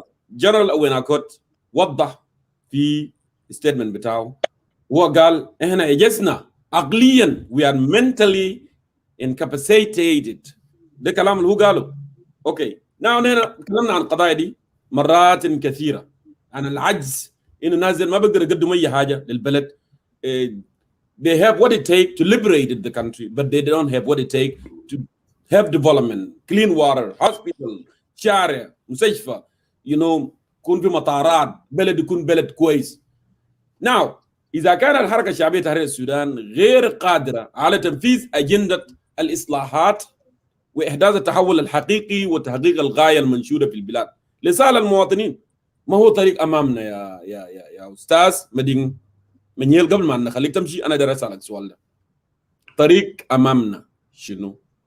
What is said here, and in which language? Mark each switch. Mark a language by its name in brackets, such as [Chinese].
[Arabic] جنرال اويناكوت وضح في ستيتمنت بتاعه، هو قال احنا اجزنا عقليا، [English] we are mentally incapacitated. [Arabic] ده كلام اللي هو قاله. اوكي، نحن تكلمنا عن القضايا دي مرات كثيره، عن العجز، انه الناس ما بيقدروا يقدموا اي حاجه للبلد. [English] They have what it takes to liberate the country, but they don't have what it takes to have development, clean water, hospital, [Arabic] شارع، مستشفى، يكون في مطارات، بلد يكون بلد كويس. Now إذا كان الحركة الشعبية تحرير السودان غير قادرة على تنفيذ أجندة الإصلاحات واحداث التحول الحقيقي وتحقيق الغايه المنشوده في البلاد لصالح المواطنين. ما هو طريق امامنا يا استاذ مدين منيل؟ قبل ما نخليك تمشي انا داير اسالك سؤال ده، طريق امامنا شنو؟